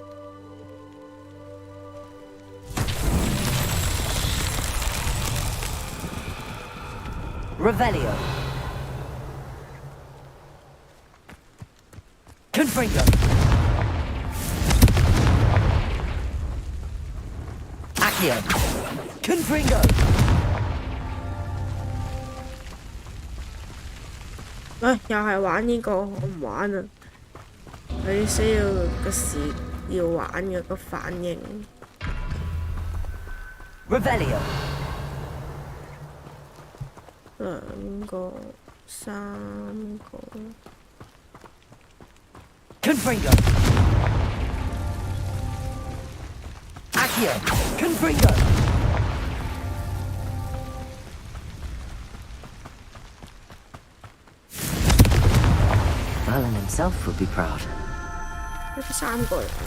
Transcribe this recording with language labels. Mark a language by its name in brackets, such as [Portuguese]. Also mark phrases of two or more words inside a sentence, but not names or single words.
[English] Revelio. Confringo. Accio. Confringo. [Cantonese] 又係玩呢個，我唔玩啊！佢需要個時要玩嘅個反應。 Revelio。 2個、3個。 [English] Confringo. Accio. Confringo. Merlin himself would be proud. [Cantonese] 3 個人。